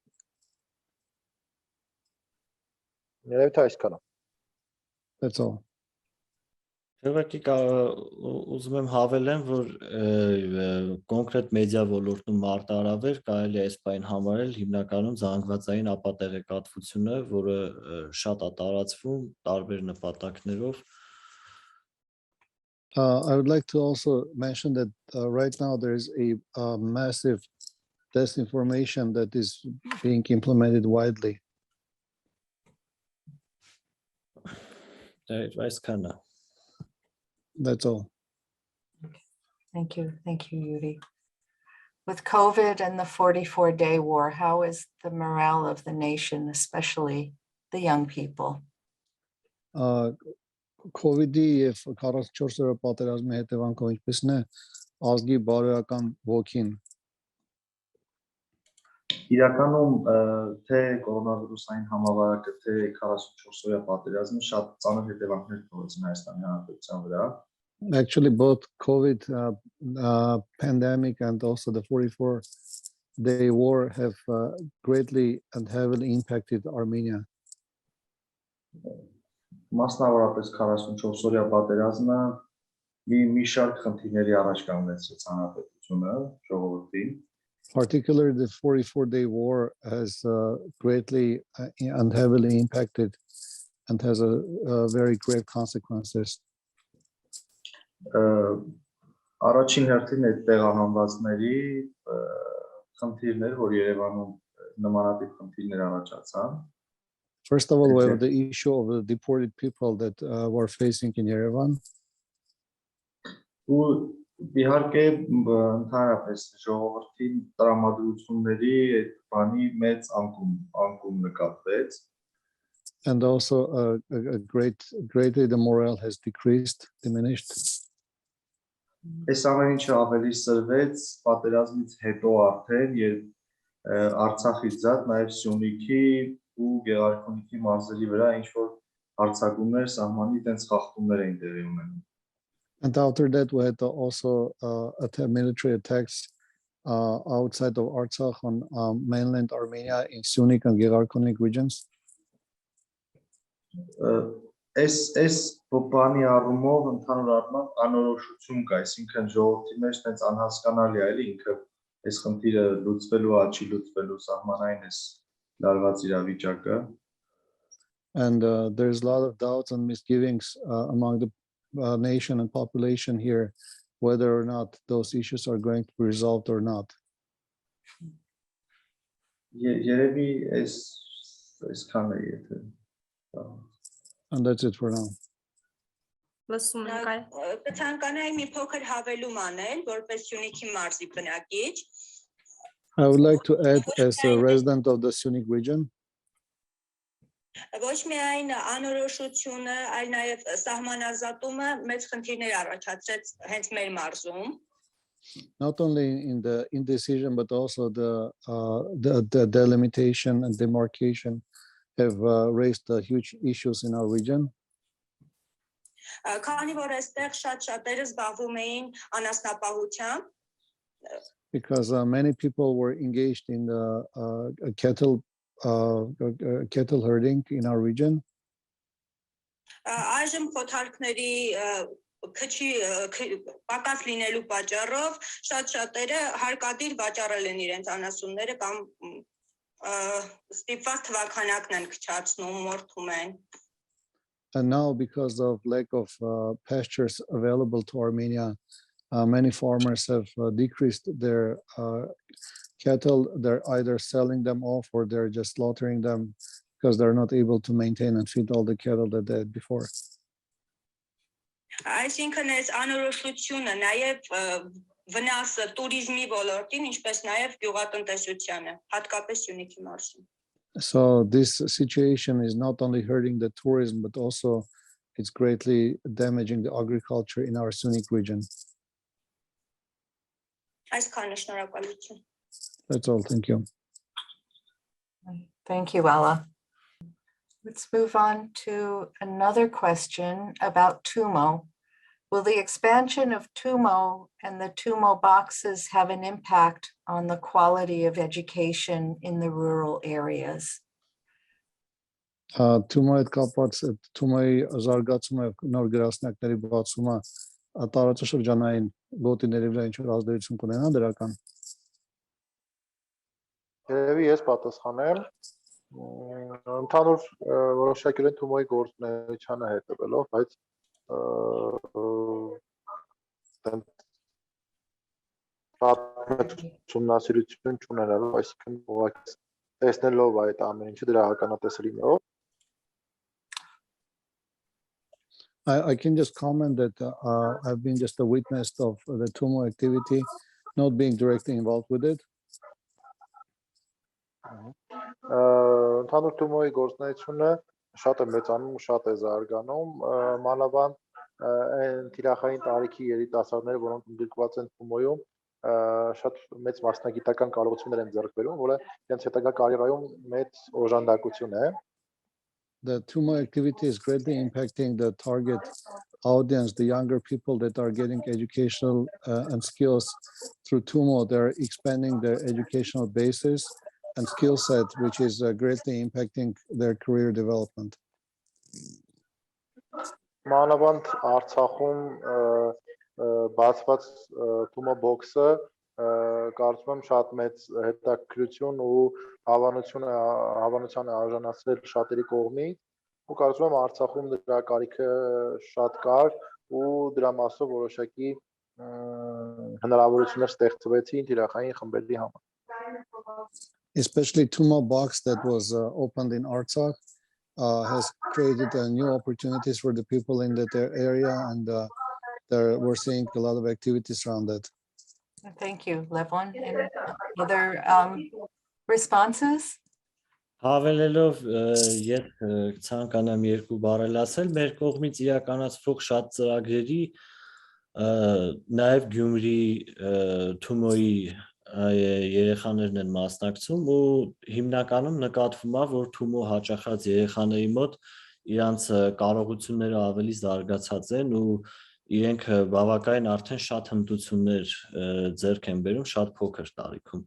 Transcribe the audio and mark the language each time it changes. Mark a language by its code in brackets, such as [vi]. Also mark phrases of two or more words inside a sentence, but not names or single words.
[en] That's all. [hy] Ուղղակի ուզում եմ հավելեմ, որ կոնկրետ մեդիա ոլորտում մարտահրավեր կարելի է այս բան համարել հիմնականում զանգվածային ապատեղեկատվությունը, որը շատ է տարածվում տարբեր նպատակներով. [en] I would like to also mention that right now there is a massive disinformation that is being implemented widely. That's all. Thank you, Yuri. With COVID and the 44-day war, how is the morale of the nation, especially the young people? [hy] COVID-ի եւ 44 օրյա պատերազմի հետևանքով ինչպես է ազգի բարոյական ոգին? Իրականում թե կորոնավիրուսային համավարակը, թե 44 օրյա պատերազմը շատ ծանր հետևանքներ թողեցին Հայաստանի Հանրապետության վրա. [en] Actually, both COVID pandemic and also the 44-day war have greatly and heavily impacted Armenia. [hy] Մասնավորապես 44 օրյա պատերազմը մի շարք խնդիրների առաջ կանգնեցրեց հանրապետությունը, ժողովրդին. [en] Particularly the 44-day war has greatly and heavily impacted and has a very great consequences. [hy] Առաջին հերթին այդ տեղահանվածների խնդիրներ, որ Երևանում նմանատիպ խնդիրներ առաջացան. [en] First of all, we have the issue of the deported people that were facing in Yerevan. [hy] Ու իհարկե ընդհանրապես ժողովրդին տրամադրությունների այդ բանի մեծ անկում նկատվեց. [en] And also greatly the morale has diminished. [hy] Այս ամեն ինչը ավելի սրվեց պատերազմից հետո արդեն, երբ Արցախից զատ նաև Syunikի ու Գեղարքունիքի մարզերի վրա ինչ որ հարձակումներ սահմանի տենց խախտումներ էին տեղի ունենում։ [en] And after that, we had also military attacks outside of Artsakh on mainland Armenia in Syunik and Garik regions. [hy] Այս բանի առումով ընդհանուր առմամբ անորոշություն կա, այսինքն ժողովրդի մեջ տենց անհասկանալի է, էլի ինքը այս խնդիրը լուծվելու, չի լուծվելու սահմանային էս լարված իրավիճակը։ [en] And there's a lot of doubts and misgivings among the nation and population here, whether or not those issues are going to be resolved or not. [hy] Երևի այսքան է եթե։ [en] And that's it for now. [hy] Կցանկանայի մի փոքր հավելում անել, որպես Syunik-ի մարզի բնակիչ։ [en] I would like to add, as a resident of the Syunik region, [hy] Ոչ միայն անորոշությունը, այլ նաև սահմանազատումը մեծ խնդիրներ առաջացրեց հենց մեր մարզում։ [en] not only in the indecision, but also the delimitation and demarcation have raised huge issues in our region. [hy] Քանի որ այստեղ շատերը զբաղվում էին անասնապահությամբ, [en] Because many people were engaged in the cattle herding in our region. [hy] այժմ խոթարքների քչի պակաս լինելու պատճառով շատերը հարկադիր վաճառել են իրենց անասունները կամ ստիպված թվականակն են քչացնում, մորթում են։ [en] And now, because of lack of pastures available to Armenia, many farmers have decreased their cattle. They're either selling them off or they're just slaughtering them because they're not able to maintain and feed all the cattle that they had before. [hy] Այսինքն այս անորոշությունը նաև վնասը туриզմի ոլորտին, ինչպես նաև գյուղատնտեսությանը, հատկապես Syunik-ի մարզում։ [en] So this situation is not only hurting the tourism, but also it's greatly damaging the agriculture in our Syunik region. [hy] Այսքանը, շնորհակալություն։ [en] That's all. Thank you. Thank you, Alla. Let's move on to another question about TUMO. Will the expansion of TUMO and the TUMO boxes have an impact on the quality of education in the rural areas? [hy] TUMO-ի հետ կապված TUMO-ի զարգացումը նոր գրասենյակների բացումը տարածաշրջանային գոտիների վրա ինչ որ ազդեցություն կունենա դրական։ Երևի ես պատասխանեմ։ Ընդհանուր որոշակյորեն TUMO-ի գործունեությանը հետևելով, բայց ուսումնասիրություն չունենալով, այսինքն ուղղակի տեսնելով այդ ամեն ինչը դրա ականատեսը լինելով։ [en] I can just comment that I've been just a witness of the TUMO activity, not being directly involved with it. [hy] Ընդհանուր TUMO-ի գործունեությունը շատ է մեծանում, շատ է զարգանում, մանավանդ այն թիրախային տարիքի երիտասարդները, որոնք ընդգրկված են TUMO-ում, շատ մեծ մասնագիտական կարողություններ են ձեռք բերում, որը իրենց հետագա կարիերայում մեծ օժանդակություն է։ [en] The TUMO activity is greatly impacting the target audience, the younger people that are getting educational and skills through TUMO. They're expanding their educational basis and skill set, which is greatly impacting their career development. [hy] Մանավանդ Արցախում բացված TUMO box-ը կարծում եմ շատ մեծ հետաքրքրություն ու հավանության է արժանացրել շատերի կողմից ու կարծում եմ Արցախում դրա կարիքը շատ կար ու դրա մասով որոշակի հնարավորություններ ստեղծվեցին թիրախային խմբերի համար։ [en] Especially TUMO box that was opened in Artsakh has created new opportunities for the people in that area, and we're seeing a lot of activities around that. Thank you, Levon. Any other responses? [hy] Հավելելով ես ցանկանամ երկու բառել ասել, մեր կողմից իրականացվող շատ ծրագրերի նաև Գյումրի TUMO-ի երեխաներն են մասնակցում ու հիմնականում նկատվում է, որ թումո հաճախած երեխաների մոտ իրանց կարողությունները ավելի զարգացած են ու իրենք բավականին արդեն շատ հմտություններ ձեռք են բերում շատ փոքր տարիքում.